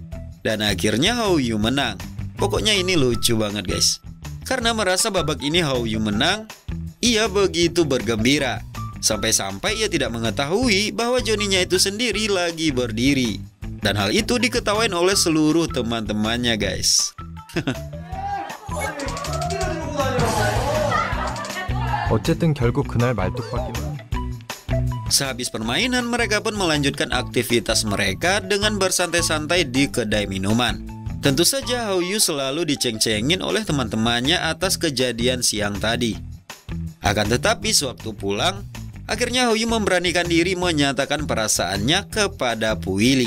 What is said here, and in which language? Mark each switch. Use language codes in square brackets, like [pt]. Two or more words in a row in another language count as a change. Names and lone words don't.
[id] Dan akhirnya Hao-yu menang. Pokoknya ini lucu banget guys. Karena merasa babak ini Hao-yu menang, ia begitu bergembira. Sampai-sampai ia tidak mengetahui bahwa Johnny-nya itu sendiri lagi berdiri. Dan hal itu diketawain oleh seluruh teman-temannya guys. [ko] 어쨌든 결국 그날 말뚝박기는. [id] Sehabis permainan, mereka pun melanjutkan aktivitas mereka dengan bersantai-santai di kedai minuman. Tentu saja Hao-yu selalu diceng-cengin oleh teman-temannya atas kejadian siang tadi. Akan tetapi sewaktu pulang, akhirnya Hao-yu memberanikan diri menyatakan perasaannya kepada Puili.